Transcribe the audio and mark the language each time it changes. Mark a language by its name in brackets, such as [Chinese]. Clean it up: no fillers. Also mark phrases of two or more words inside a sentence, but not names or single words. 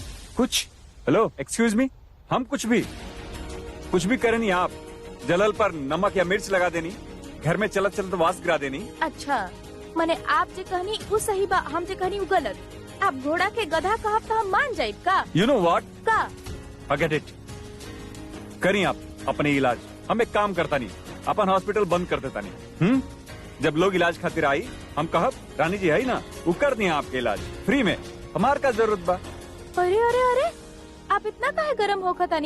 [Bhojpuri] कुछ? [English] hello, excuse me, [Bhojpuri] हम कुछ भी करे नहीं। आप जलल पर नमक या मिर्च लगा देनी, घर में चलत चलत वास गिरा देनी। अच्छा मने आप जे कहनी वो सही बा, हम जे कहनी वो गलत। आप घोड़ा के गधा कहब तो हम मान जाए का? [English] you know what, [Bhojpuri] का? [English] Forget it. [Bhojpuri] करी आप अपने इलाज, हम एक काम करता नहीं, अपन हॉस्पिटल बंद कर देता नहीं। जब लोग इलाज खातिर आई हम कहब रानी जी है ही ना, वो कर दिया आपके इलाज फ्री में, हमार का जरूरत बा। अरे अरे अरे आप इतना काहे गरम हो खतानी?